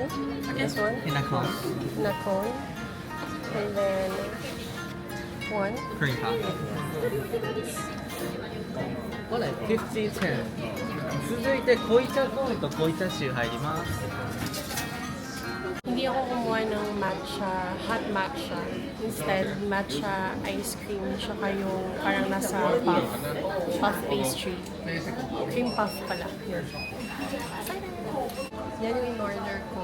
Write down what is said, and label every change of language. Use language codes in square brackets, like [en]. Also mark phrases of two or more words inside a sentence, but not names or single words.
[en] This one? In a cone, In a cone. And then one. cream puff. [ja] これ50 10. 続いて濃茶コーンと濃茶シュー入ります。 [tl] Hindi ako kumuha ng matcha, [en] hot matcha. [tl] Instead, [en] matcha ice cream, [tl] tsaka yung parang nasa [en] puff pastry. Cream puff [tl] pala. Here. Yan yung in-order ko.